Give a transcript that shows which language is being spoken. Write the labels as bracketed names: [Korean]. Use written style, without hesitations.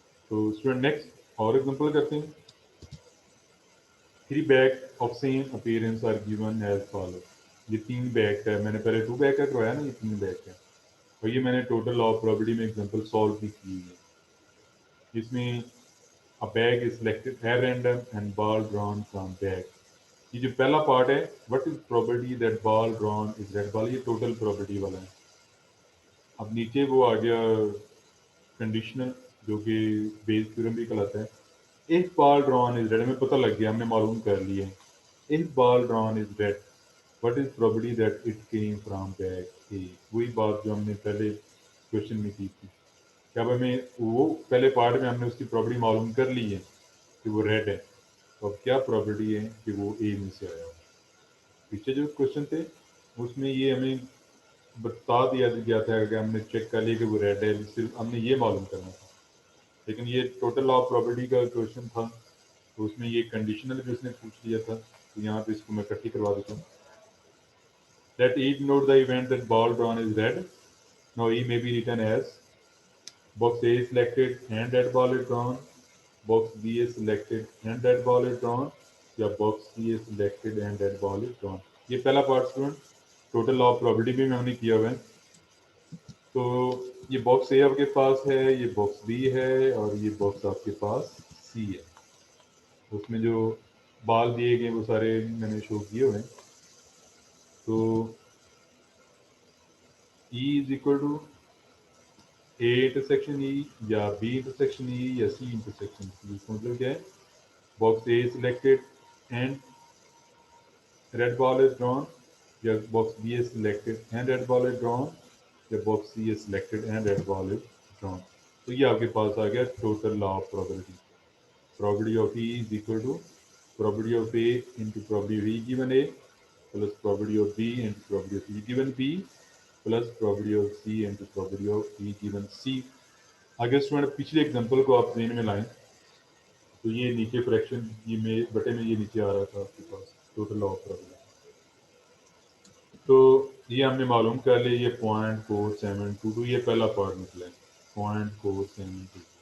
[Urdu] تو student next اور example کرتے ہیں. [English] 3 bag of same appearance are given as follow. [Urdu] یہ 3 بیگ کا ہے، میں نے پہلے 2 بیگ کا کروایا نا، یہ 3 بیگ کا ہے. اور یہ میں نے ٹوٹل لا آف پرابلٹی میں ایگزامپل سالو بھی کی ہے. اس میں [English] a bag is selected at random and ball drawn from bag. [Urdu] یہ جو پہلا پارٹ ہے [English] what is probability that ball drawn is red ball، [Urdu] یہ ٹوٹل پرابلٹی والا ہے. اب نیچے وہ آ گیا کنڈیشنل جو کہ بیس تھیورم بھی کہلاتا ہے. [English] if ball drawn is red، [Urdu] ہمیں پتہ لگ گیا، ہم نے معلوم کر لیا. [English] if ball drawn is red what is probability that it came from bag A. [Urdu] وہی بات جو ہم نے پہلے کوشچن میں کی تھی کہ اب ہمیں وہ پہلے پارٹ میں ہم نے اس کی پرابلٹی معلوم کر لی ہے کہ وہ ریڈ ہے، تو اب کیا پرابلٹی ہے کہ وہ اے میں سے آیا. پیچھے جو کوشچن تھے اس میں یہ ہمیں بتا دیا گیا تھا کہ ہم نے چیک کر لیا کہ وہ ریڈ ہے، صرف ہم نے یہ معلوم کرنا تھا. لیکن یہ ٹوٹل لا آف پرابلٹی کا کوشچن تھا تو اس میں یہ کنڈیشنل بھی اس نے پوچھ لیا تھا. تو یہاں پہ اس کو میں اکٹھی کروا دیتا ہوں. [English] Let each note the event that ball drawn is red. Now E may be written as box A is selected and that ball is drawn, box B is selected and that ball is drawn, یا box C is selected and that ball is drawn. [Urdu] یہ پہلا part student total law of probability بھی میں نے کیا ہوا ہے. تو یہ باکس اے آپ کے پاس ہے، یہ باکس بی ہے اور یہ باکس آپ کے پاس سی ہے. اس میں جو بال دیے گئے وہ سارے میں نے شو کیے ہوئے ہیں. تو [English] E is equal to A intersection E یا B intersection E یا C intersection C. [Urdu] اس کا مطلب کیا ہے، [English] Box A selected and red ball is drawn یا box B is selected and red ball is drawn یا box C is selected and red ball is drawn. [Urdu] تو یہ آپ کے پاس آ گیا total law of probability. [English] probability of E is equal to probability of A into probability of E given A plus probability of B into probability of E given B plus probability of C into probability of E given C. [Urdu] اگر student پچھلے example کو آپ ذہن میں لائیں تو یہ نیچے فریکشن یہ میں بٹے میں یہ نیچے آ رہا تھا آپ کے پاس ٹوٹل لا آف پرابلٹی. تو یہ ہم نے معلوم کر لیا، یہ 0.4722 یہ پہلا پارٹ نکلا ہے 0.472.